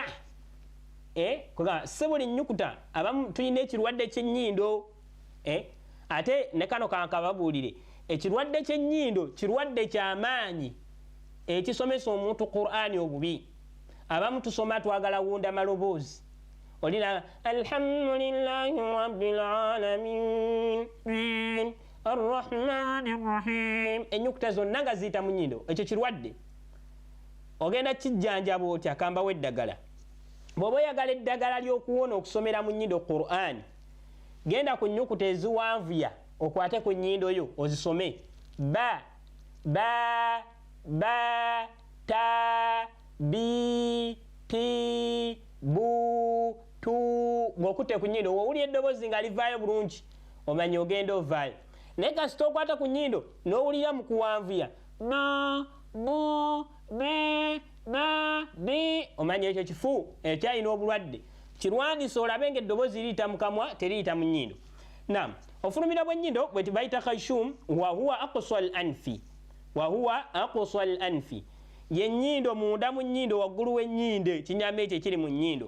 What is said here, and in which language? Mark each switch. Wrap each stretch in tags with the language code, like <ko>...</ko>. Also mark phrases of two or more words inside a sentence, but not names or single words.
<lg>Si buli nnyukuta, abamu tulina ekirwadde ky'ennyindo. Ate ne kano kankababuulire, ekirwadde ky'ennyindo kirwadde ky'amaanyi ekisomesa omuntu Qur'ani obubi. Abamu tusoma twagala wunda maloboozi, olina</lg> <ar>الحمد لله رب العالمين الرحمن الرحيم,</ar> <lg>ennyukuta zonna nga ziyita mu nnyindo. Ekyo kirwadde. Ogenda kijjanjaba otya? Kambawo eddagala. Bw'oba oyagala eddagala ly'okuwona okusomera mu nnyindo Qur'ani, genda ku nnyukuta eziwanvuya okwate ku nnyindo yo ozisome. Ba ba ta bi ti bu tu ng'okutte ku nnyindo wowulya eddoboozi nga livaayo bulungi omanye ogenda ovaayo naye kasita okwata ku nnyindo n'owulira mu kuwanvuya ma bu be ma bi omanye ekyo kifu ekyalina obulwadde kirwandiisa olabe nga eddoboozi liyita mu kamwa teriyita mu nnyindo. Naam, ofulumira bw'ennyindo bwe tubayita</lg> <ar>خيشوم وهو أقصى الأنف</ar> <lg>ye nnyindo munda mu nnyindo waggulu w'ennyindo ekinyama ekyo ekiri mu nnyindo.</lg>